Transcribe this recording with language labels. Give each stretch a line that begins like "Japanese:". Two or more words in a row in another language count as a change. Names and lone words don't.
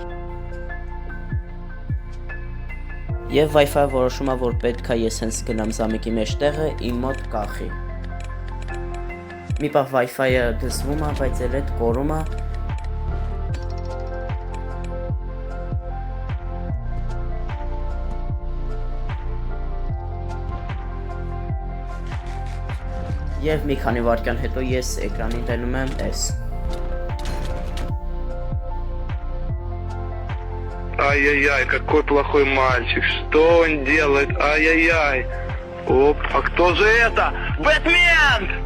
Armenian: եւ Wi-Fi որոշում է, որ պետք է ես հենց գնամ զամկի մեջտեղը իմ մոտ կախի։ Մի պահ Wi-Fi-ը դզվում է, բայց էլ այդ կորում է։ Եվ մի քանի վայրկյան հետո ես էկրանին տենում եմ S։
Russian: Ай-яй-яй, какой плохой мальчик. Что он делает? Ай-яй-яй. Оп, а кто же это? Бэтмен!